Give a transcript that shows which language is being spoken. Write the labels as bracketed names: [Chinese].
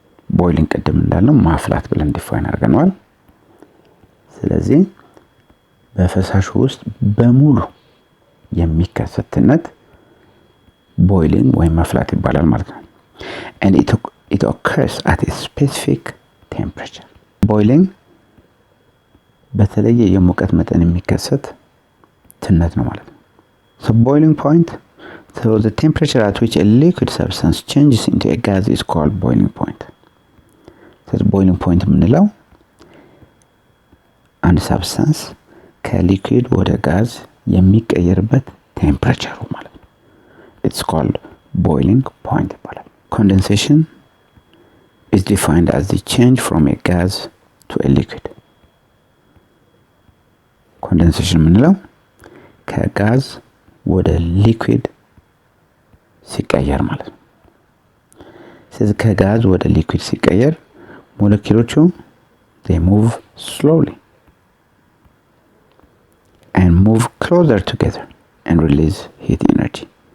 [Amharic] Boiling ቅድም እንዳልነው ማፍላት ብለን ዲፋይን አድርገናል። ስለዚህ በፈሳሹ ውስጥ በሙሉ የሚከሰት ትነት ቦይሊንግ ወይም ማፍላት ይባላል ማለት ነው። [English] And it occurs at a specific temperature. Boiling [Amharic] በተለየ የሙቀት መጠን የሚከሰት ትነት ነው ማለት ነው። [English] So boiling point, so the temperature at which a liquid substance changes into a gas is called boiling point. So boiling point [Amharic] የምንለው አንድ ሳብስታንስ ከሊኩዊድ ወደ ጋዝ የሚቀየርበት ቴምፕሬቸሩ ማለት ነው። [English] It's called boiling point [Amharic] ይባላል። [English] Condensation is defined as the change from a gas to a liquid. [Amharic] Condensation የምንለው ከጋዝ ወደ ሊኩዊድ ሲቀየር ማለት ነው። ስለዚህ ከጋዝ ወደ ሊኩዊድ ሲቀየር ሞለኪሎቹ [English] they move slowly and move closer together and release heat energy.